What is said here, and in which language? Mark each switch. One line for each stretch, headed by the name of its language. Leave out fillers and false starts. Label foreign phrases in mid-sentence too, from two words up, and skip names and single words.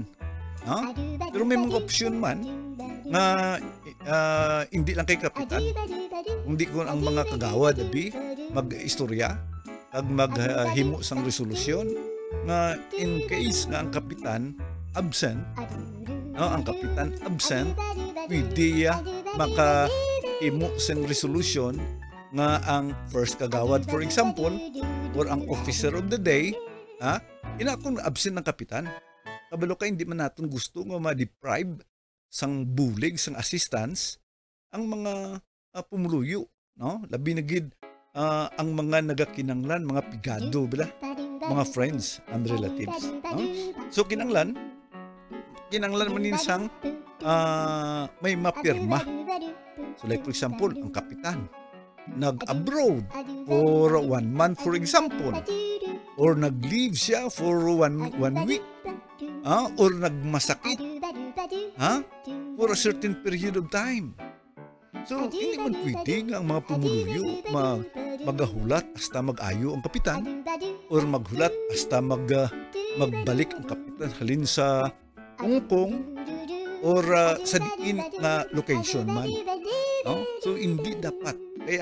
Hiligaynon: Pero may mga option man na hindi lang kay kapitan, hindi ko ang mga kagawad mag-istorya at maghimo sang resolusyon na
English: in case
Hiligaynon: nga ang kapitan absent, pwede makahimo sang resolusyon nga ang first kagawad,
English: for example, or ang officer of the day,
Hiligaynon: kung absent ng kapitan, kabalo ka hindi man natin gusto nga ma-deprive sang bulig, sang assistance ang mga pumuluyo, no? Labi na gid ang mga nagakinanglan, mga pigado bala, mga
English: friends and relatives,
Hiligaynon: no? So kinanglan manin sang may mapirma.
English: So like for example,
Hiligaynon: ang kapitan nag-abroad
English: for 1 month, for example,
Hiligaynon: or nag-leave siya
English: for one week,
Hiligaynon: or nagmasakit,
English: for a certain period of time.
Hiligaynon: So, hindi man pwede nga ang mga pumuluyo magahulat hasta mag-ayo ang kapitan, or maghulat hasta magbalik ang kapitan halin sa Hong Kong, or sa diin na location man. So, hindi dapat.